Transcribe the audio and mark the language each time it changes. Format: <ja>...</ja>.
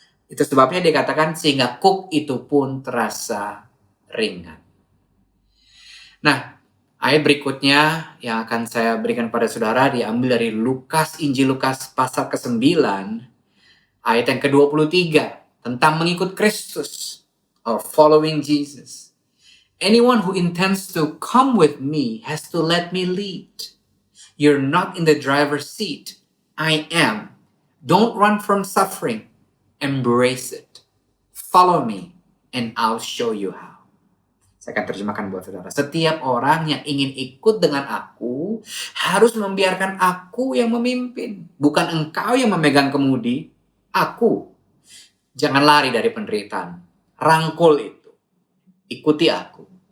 <id>Itu sebabnya dikatakan sehingga kuk itu pun terasa ringan. Nah, ayat berikutnya yang akan saya berikan pada saudara diambil dari Injil Lukas pasal ke-9, ayat yang ke-23 tentang mengikut Kristus</id> <en>or following Jesus. Anyone who intends to come with me has to let me lead. You're not in the driver's seat. I am. Don't run from suffering. Embrace it. Follow me and I'll show you how.</en> <id>Saya akan terjemahkan buat saudara. Setiap orang yang ingin ikut dengan aku harus membiarkan aku yang memimpin. Bukan engkau yang memegang kemudi. Aku. Jangan lari dari penderitaan. Rangkul itu. Ikuti aku.</id>